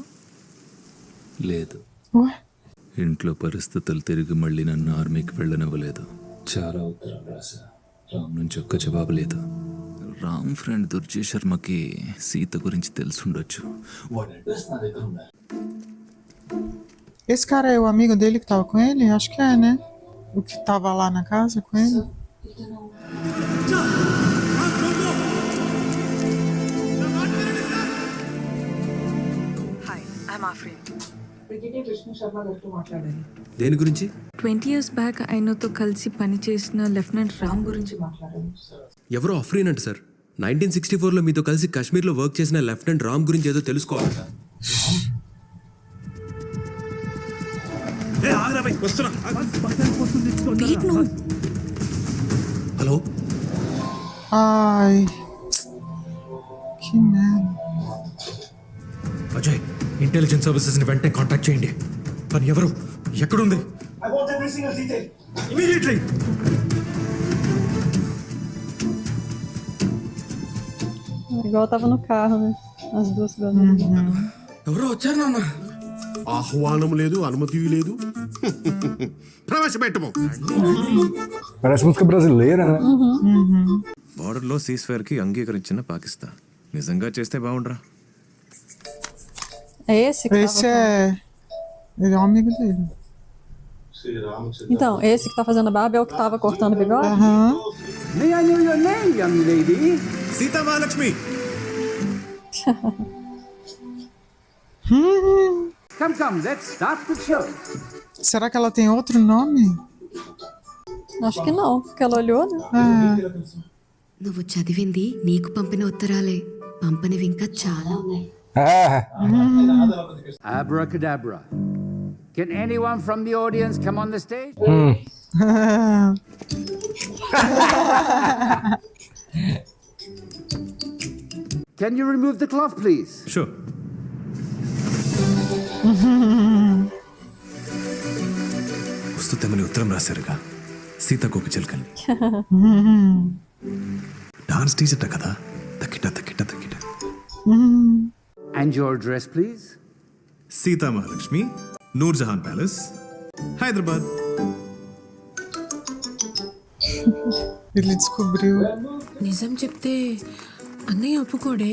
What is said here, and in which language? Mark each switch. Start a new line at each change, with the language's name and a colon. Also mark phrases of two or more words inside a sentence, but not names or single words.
Telugu: లేదు. ఇంట్లో పరిస్థితులు తిరిగి మళ్ళీ నన్ను ఆర్మీకి వెళ్ళనివ్వలేదు. చాలా ఉత్తరం రాశా, రామ్ నుంచి ఒక్క జవాబు లేదు. రామ్ ఫ్రెండ్ దుర్జయ్ శర్మకి సీత గురించి తెలుసుండొచ్చు. వాడి అడ్రస్ నా దగ్గర ఉండాలి.
Portuguese: Esse cara é o amigo dele que tava com ele? Acho que é, né? O que tava lá na casa com ele?
English: Hi, I'm Afrin.
Telugu: బ్రిగేడియర్ కృష్ణ శర్మ గారితో మాట్లాడాలి. దేని గురించి?
English: 20 years back
Telugu: ఆయనతో కలిసి పనిచేసిన లెఫ్టినెంట్ రామ్ గురించి మాట్లాడాలి. ఎవరో అఫ్రీన్ అంట సార్. 1964లో మీతో కలిసి కాశ్మీర్లో వర్క్ చేసిన లెఫ్టినెంట్ రామ్ గురించి ఏదో తెలుసుకోవాలట. హలో.
Portuguese: Ai. Que merda.
Telugu: అజయ్,
English: intelligence services
Telugu: ని వెంటనే కాంటాక్ట్ చేయండి. కానీ ఎవరు, ఎక్కడుంది?
English: I want every single detail. Immediately.
Portuguese: Igual eu tava no carro, né? As duas garotas.
Telugu: ఎవరో వచ్చారు నాన్న. ఆహ్వానం లేదు, అనుమతి లేదు. ప్రవేశపెట్టము.
Portuguese: Parece música brasileira, né?
Telugu: బార్డర్లో సీజ్ కి అంగీకరించిన పాకిస్తాన్ నిజంగా చేస్తే బాగుండ్రా.
Portuguese: É esse que Esse tava... Ele é um amigo dele. Então, esse que tá fazendo a barba é o que tava cortando o bigode?
English: May I know your name, young lady?
Telugu: సీతా మహాలక్ష్మి.
English: Come, let's start the show.
Portuguese: Será que ela tem outro nome? Acho que não, porque ela olhou, né?
Telugu: నువ్వు చదివింది నీకు పంపిన ఉత్తరాలే, పంపనివి ఇంకా చాలా ఉన్నాయి.
English: Abracadabra. Can anyone from the audience come on the stage? Can you remove the cloth, please? Sure.
Telugu: వస్తూ తెమ్మని ఉత్తరం రాశారుగా సీతకు ఒక చిలకల్ని.
English: dance teacher
Telugu: కదా, తక్కిట.
English: And your address, please?
Telugu: సీతా మహాలక్ష్మి, నూర్జహాన్ ప్యాలెస్, హైదరాబాద్.
Portuguese: Ele descobriu.
Telugu: నిజం చెప్తే అన్నయ్య ఒప్పుకోడే.